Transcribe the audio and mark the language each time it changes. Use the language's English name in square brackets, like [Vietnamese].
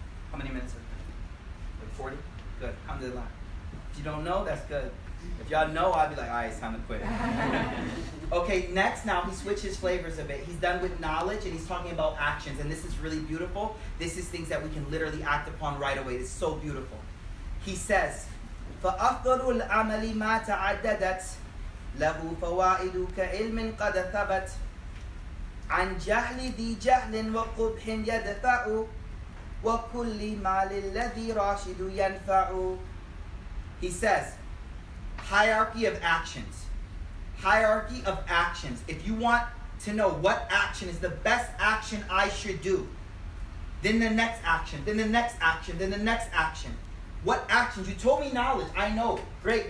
[English] How many minutes? Like 40? Good. Alhamdulillah. If you don't know, that's good. If y'all know, I'd be like, all right, it's time to quit. Okay, next now he switches flavors a bit. He's done with knowledge and he's talking about actions. And this is really beautiful. This is things that we can literally act upon right away. It's so beautiful. He says, [Arabic] فَأَفْضَلُ الْعَمَلِ مَا تَعَدَّدَتْ لَهُ فَوَائِدُ كَعِلْمٍ قَدْ ثَبَتْ عن جهل ذي جهل وقبح يدفع وكل ما للذي راشد ينفع. [English] He says, hierarchy of actions. Hierarchy of actions. If you want to know what action is the best action I should do, then the next action, then the next action, then the next action. What actions? You told me knowledge. I know. Great.